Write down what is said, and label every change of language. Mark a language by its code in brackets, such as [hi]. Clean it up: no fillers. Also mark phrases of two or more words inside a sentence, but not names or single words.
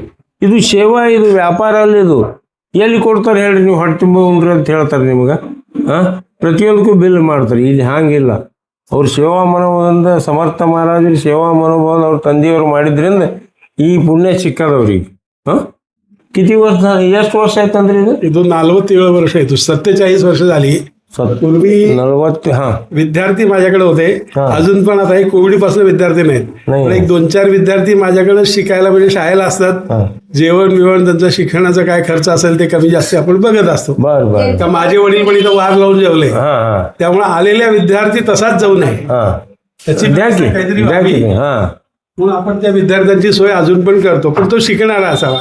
[kn] ಇದು ಸೇವಾ, ಇದು ವ್ಯಾಪಾರ ಅಲ್ಲ. ಇದು ಎಲ್ಲಿ ಕೊಡ್ತಾರೆ ಹೇಳ್ರಿ, ನೀವು ಹೊಟ್ಟೆ ತುಂಬ ಉಂಡ್ರಿ ಅಂತ ಹೇಳ್ತಾರೆ ನಿಮ್ಗೆ. ಪ್ರತಿಯೊಂದಕ್ಕೂ ಬಿಲ್ ಮಾಡ್ತಾರೆ. ಇಲ್ಲಿ ಹಾಗಿಲ್ಲ. ಅವ್ರು ಸೇವಾ ಮನೋಭಾವದಿಂದ, ಸಮರ್ಥ ಮಹಾರಾಜರು ಸೇವಾ ಮನೋಭಾವದ ಅವ್ರ ತಂದೆಯವರು ಮಾಡಿದ್ರಿಂದ ಈ ಪುಣ್ಯ ಸಿಕ್ಕದವ್ರಿಗೆ. [mr] किती वर्ष [kn] ಎಷ್ಟು ವರ್ಷ ಆಯ್ತಂದ್ರೆ ಇದು 47 वर्ष ಆಯ್ತು. [mr] 47 वर्ष झाली. पूर्वी 40. हा विद्यार्थी माझ्याकडे होते. अजून पण आता कोविड पासून विद्यार्थी नाहीत. पण 1-2-4 विद्यार्थी माझ्याकडे शिकायला म्हणजे शाळेला असतात. जेवण बिवण त्यांचं शिक्षणाचा काय खर्च असेल ते कमी जास्त आपण बघत असतो. तर माझे वडील पण इथं वार लावून जेवले. त्यामुळे आलेल्या विद्यार्थी तसाच जाऊ नये त्याची काहीतरी म्हणून आपण त्या विद्यार्थ्यांची सोय अजून पण करतो, पण तो शिकणारा असावा.